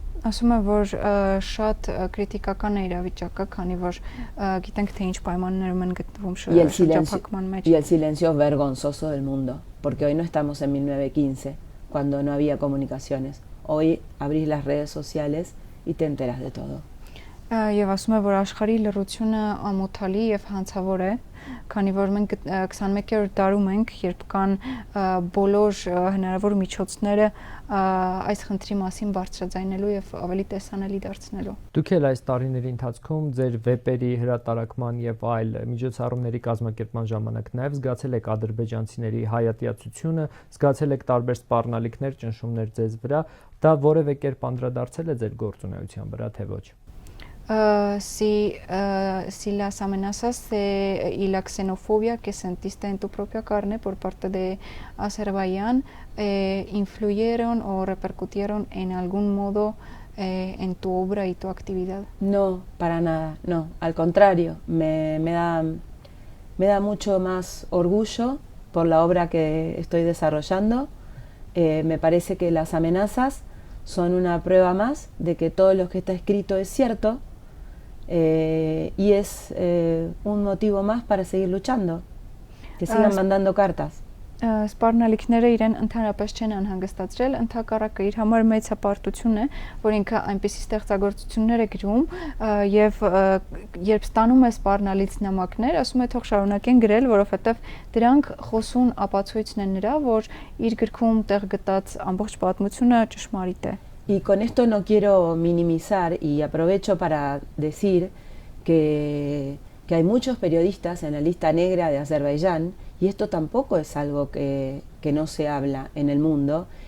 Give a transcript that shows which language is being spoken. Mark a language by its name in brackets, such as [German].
[Armenian] Ասում եմ, որ շատ քրիտիկական է իրավիճակը, քանի որ գիտենք թե ինչ պայմաններում են գտնվում շրջափակման մեջ։ [Spanish] Y el silencio vergonzoso del mundo, porque hoy no estamos en 1915, cuando no había comunicaciones. Hoy abrís las redes sociales y te enteras de todo. [Armenian] Եվ ասում եմ, որ աշխարհի լռությունը ամոթալի եւ հանցավոր է, քանի որ մենք 21-րդ դարում ենք, երբ կան բոլոր հնարավոր միջոցները այս խնդրի մասին բարձրաձայնելու եւ ավելի տեսանելի դարձնելու։ Դուք էլ այս տարիների ընթացքում ձեր վեպերի հրատարակման եւ այլ միջոցառումների կազմակերպման ժամանակ նաեւ զգացել եք ադրբեջանցիների հայատյացությունը, զգացել եք տարբեր սպառնալիքներ, ճնշումներ ձեզ վրա, դա որևէ կերպ անդրադարձել է ձեր գործունեության վրա, թե ոչ։ [Spanish] Si las amenazas y la xenofobia que sentiste en tu propia carne por parte de Azerbaiyán influyeron o repercutieron en algún modo en tu obra y tu actividad. No, para nada, no. Al contrario, me da mucho más orgullo por la obra que estoy desarrollando. Me parece que las amenazas son una prueba más de que todo lo que está escrito es cierto. Y es un motivo más para seguir luchando, que sigan mandando cartas. [Armenian] Սպառնալիքները իրեն ընդհանրապես չեն անհանգստացրել, ընդհակառակը իր համար մեծ հպարտություն է, որ ինքը այնպիսի ստեղծագործություններ է գրում եւ երբ ստանում է սպառնալից նամակներ, ասում է թող շարունակեն գրել, որովհետեւ դրանք խոսուն ապացույցն են նրա, որ իր գրքում տեղ գտած ամբողջ պատմությունը ճշմարիտ է։ [Spanish] Y con esto no quiero minimizar, y aprovecho para decir que hay muchos periodistas en la lista negra de Azerbaiyán, y esto tampoco es algo que no se habla en el mundo,